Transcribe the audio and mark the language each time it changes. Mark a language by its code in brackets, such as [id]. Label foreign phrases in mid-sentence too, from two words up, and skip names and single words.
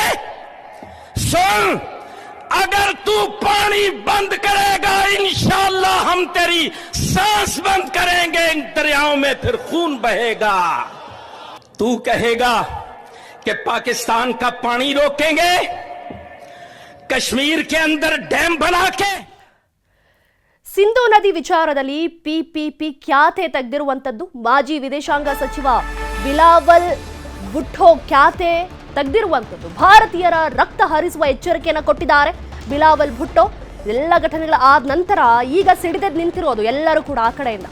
[ur] سن، اگر تو پانی بند کرے گا انشاءاللہ ہم تیری سانس بند کریں گے، ان دریاؤں میں پھر خون بہے گا. تو کہے گا کہ پاکستان کا پانی روکیں گے، کشمیر کے اندر ڈیم بنا کے. [kn] ಸಿಂಧೂ ನದಿ ವಿಚಾರದಲ್ಲಿ ಪಿಪಿಪಿ ಖ್ಯಾತೆ ತೆಗೆದಿರುವಂತದ್ದು ಮಾಜಿ ವಿದೇಶಾಂಗ ಸಚಿವ ಬಿಲಾವಲ್ ಭುಟ್ಟೋ ಖ್ಯಾತೆ ತೆಗೆದಿರುವಂತದ್ದು. ಭಾರತೀಯರ ರಕ್ತ ಹರಿಸುವ ಎಚ್ಚರಿಕೆಯನ್ನು ಕೊಟ್ಟಿದ್ದಾರೆ ಬಿಲಾವಲ್ ಭುಟ್ಟೋ. ಎಲ್ಲ ಘಟನೆಗಳ ಆದ ನಂತರ ಈಗ ಸಿಡಿದೆದ್ದು ನಿಂತಿರೋದು ಎಲ್ಲರೂ ಕೂಡ ಆ ಕಡೆಯಿಂದ.